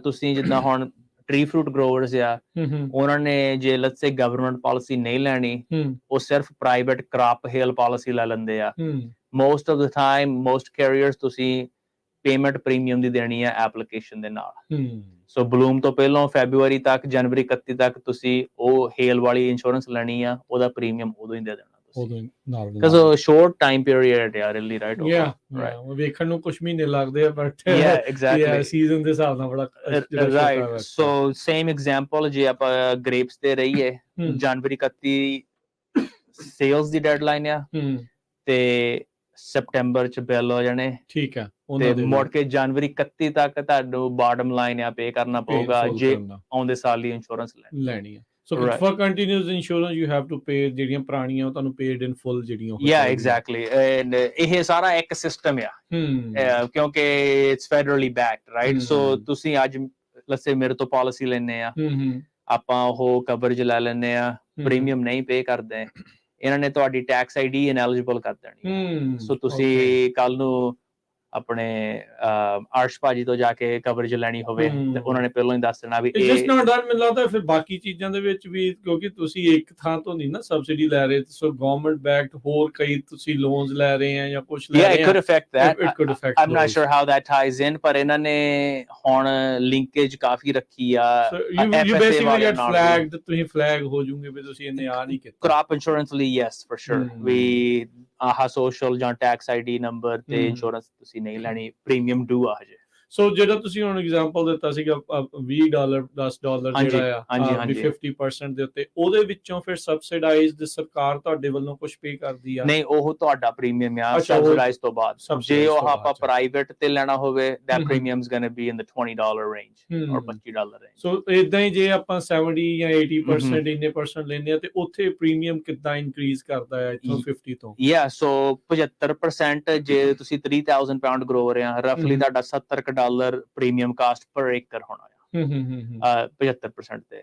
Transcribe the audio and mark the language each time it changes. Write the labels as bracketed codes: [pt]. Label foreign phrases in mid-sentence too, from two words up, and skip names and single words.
[pa] ਤੁਸੀਂ ਜਿੱਦਾਂ ਹੁਣ [en] tree fruit growers [pa] ਆ, ਉਹਨਾਂ ਨੇ ਜੇ [en] let's say government policy [pa] ਨਹੀਂ ਲੈਣੀ, ਉਹ ਸਿਰਫ [en] private crop hail policy [pa] ਲੈ ਲੈਂਦੇ ਆ। [en] most of the time most carriers [pa] ਤੁਸੀਂ [en] payment premium [pa] ਦੀ ਦੇਣੀ ਆ ਐਪਲੀਕੇਸ਼ਨ ਦੇ ਨਾਲ। [en] so bloom [pa] ਤੋਂ ਪਹਿਲਾਂ ਫੈਬਰੂਅਰੀ ਤੱਕ, ਜਨਵਰੀ 31 ਤੱਕ ਤੁਸੀਂ ਉਹ ਹੇਲ ਵਾਲੀ ਇੰਸ਼ੋਰੈਂਸ ਲੈਣੀ ਆ, ਉਹਦਾ ਪ੍ਰੀਮੀਅਮ ਉਦੋਂ ਹੀ ਦੇ ਦੇਣਾ ਤੁਸੀਂ। [en] Because a short time period, yeah, really, right? Yeah, right. [pa] ਵੇਖਣ ਨੂੰ ਕੁਝ ਮਹੀਨੇ ਲੱਗਦੇ ਆ, [en] but yeah, exactly, [pa] ਸੀਜ਼ਨ ਦੇ ਹਿਸਾਬ ਨਾਲ ਬੜਾ right. [en] So same example, [pa] ਜੇ ਆਪਾਂ ਗ੍ਰੇਪਸ ਤੇ ਰਹੀਏ, ਜਨਵਰੀ 31 ਸੇਲਸ ਦੀ ਡੈਡਲਾਈਨ ਆ ਤੇ ਸਪਟੈਂਬਰ ਚ ਬਿੱਲ ਹੋ ਜਾਣੇ। ਠੀਕ ਆ। ਤੇ ਮੁੜ ਕੇ ਜਨਵਰੀ 31 ਤੱਕ ਤੁਹਾਨੂੰ [en] bottom line [pa] ਆ ਪੇ ਕਰਨਾ ਪਊਗਾ ਜੇ ਆਉਂਦੇ ਸਾਲ ਦੀ ਇੰਸ਼ੋਰੈਂਸ ਲੈਣੀ ਆ। [en] So for continuous insurance you have to pay [pa] ਜਿਹੜੀਆਂ ਪੁਰਾਣੀਆਂ ਉਹ ਤੁਹਾਨੂੰ [en] paid in full ਜਿਹੜੀਆਂ। Yeah, exactly. [pa] And ਇਹ ਸਾਰਾ ਇੱਕ ਸਿਸਟਮ ਆ ਕਿਉਂਕਿ [en] it's federally backed, right? [pa] So ਤੁਸੀਂ ਅੱਜ [en] let's say [pa] ਮੇਰੇ ਤੋਂ ਪਾਲਿਸੀ ਲੈਣੇ ਆ, ਆਪਾਂ ਉਹ ਕਵਰੇਜ ਲੈ ਲੈਣੇ ਆ, ਪ੍ਰੀਮੀਅਮ ਨਹੀਂ ਪੇ ਕਰਦੇ, ਇਹਨਾਂ ਨੇ ਤੁਹਾਡੀ [en] tax ID ineligible [pa] ਕਰ ਦੇਣੀ। ਸੋ ਤੁਸੀਂ ਕੱਲ ਨੂੰ ਆਪਣੇ ਅਰਸ਼ ਭਾਜੀ ਤੋਂ ਜਾ ਕੇ ਕਵਰੇਜ ਲੈਣੀ ਹੋਵੇ ਤੇ ਉਹਨਾਂ ਨੇ ਪਹਿਲਾਂ ਹੀ ਦੱਸ ਦੇਣਾ ਵੀ ਇਹ [en] just not done. [pa] ਮੈਨੂੰ ਲੱਗਦਾ ਫਿਰ ਬਾਕੀ ਚੀਜ਼ਾਂ ਦੇ ਵਿੱਚ ਵੀ, ਕਿਉਂਕਿ ਤੁਸੀਂ ਇੱਕ ਥਾਂ ਤੋਂ ਨਹੀਂ ਨਾ ਸਬਸਿਡੀ ਲੈ ਰਹੇ, ਸੋ [en] government backed [pa] ਹੋਰ ਕਈ ਤੁਸੀਂ ਲੋਨਸ ਲੈ ਰਹੇ ਆ ਜਾਂ ਕੁਝ ਲੈ ਰਹੇ ਆ। [en] Yeah, it could affect that. It could affect. I'm not sure how that ties in, [pa] ਪਰ ਇਹਨਾਂ ਨੇ ਹੁਣ ਲਿੰਕੇਜ ਕਾਫੀ ਰੱਖੀ ਆ। [en] You basically get flagged, [pa] ਤੁਸੀਂ ਫਲੈਗ ਹੋ ਜੂਗੇ ਵੀ ਤੁਸੀਂ ਇਹਨੇ ਆ ਨਹੀਂ ਕੀਤਾ। [en] crop insurance [pa] ਲਈ [en] yes for sure, [pa] ਵੀ ਆਹ ਸੋਸ਼ਲ ਜਾਂ [en] tax ID number [pa] ਤੇ ਇੰਸ਼ੋਰੈਂਸ ਤੁਸੀਂ ਨਹੀਂ ਲੈਣੀ, [en] premium due [pa] ਆ ਹਜੇ। ਸੋ ਜਿਹੜਾ ਤੁਸੀਂ ਹੁਣ ਐਗਜ਼ਾਮਪਲ ਦਿੱਤਾ ਸੀਗਾ $20 $10 ਜਿਹੜਾ ਆ ਵੀ 50% ਦੇ ਉੱਤੇ, ਉਹਦੇ ਵਿੱਚੋਂ ਫਿਰ ਸਬਸਿਡਾਈਜ਼ਡ ਸਰਕਾਰ ਤੁਹਾਡੇ ਵੱਲੋਂ ਕੁਝ ਪੇ ਕਰਦੀ ਆ? ਨਹੀਂ, ਉਹ ਤੁਹਾਡਾ ਪ੍ਰੀਮੀਅਮ ਆ ਸਬਸਿਡਾਈਜ਼ ਤੋਂ ਬਾਅਦ। ਜੇ ਉਹ ਆਪਾਂ ਪ੍ਰਾਈਵੇਟ ਤੇ ਲੈਣਾ ਹੋਵੇ [en] that premium is going to be in the $20 range or $25 range। [pa] ਸੋ ਇਦਾਂ ਹੀ ਜੇ ਆਪਾਂ 70 ਜਾਂ 80% ਇੰਨੇ ਪਰਸੈਂਟ ਲੈਂਦੇ ਆ ਤੇ ਉੱਥੇ ਪ੍ਰੀਮੀਅਮ ਕਿੱਦਾਂ ਇਨਕਰੀਜ਼ ਕਰਦਾ ਹੈ ਇੱਥੋਂ 50 ਤੋਂ? ਸੋ 75% ਜੇ ਤੁਸੀਂ 3000 [en] pound grower [pa] ਆ, ਰਫਲੀ ਤੁਹਾਡਾ $70 [en] premium cost per acre [pa] ਹੋਣਾ ਆ 75% ਤੇ।